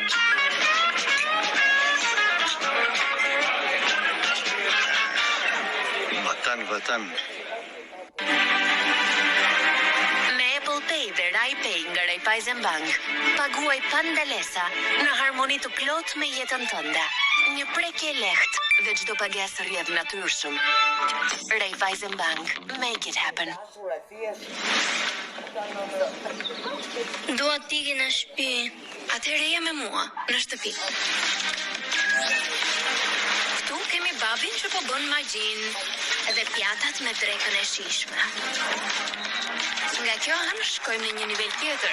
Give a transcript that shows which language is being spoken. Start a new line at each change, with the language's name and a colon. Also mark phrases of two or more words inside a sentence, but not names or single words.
Albanian: Vatan. Me Apple Pay dhe Rai Pay nga Raiffeisen Bank, paguaj pa ndalesa në harmoni të plot me jetën tënde. Një prekje lehtë dhe çdo pagesë rrjedh natyrshëm. Raiffeisen Bank,
English: make it happen.
Albanian: Dua t'i në shtëpi. Atëherë je me mua në shtëpi. Këtu kemi babin që po bën magjin dhe pjatat me drekën e shishme. Nga kjo anë shkojmë në një nivel tjetër.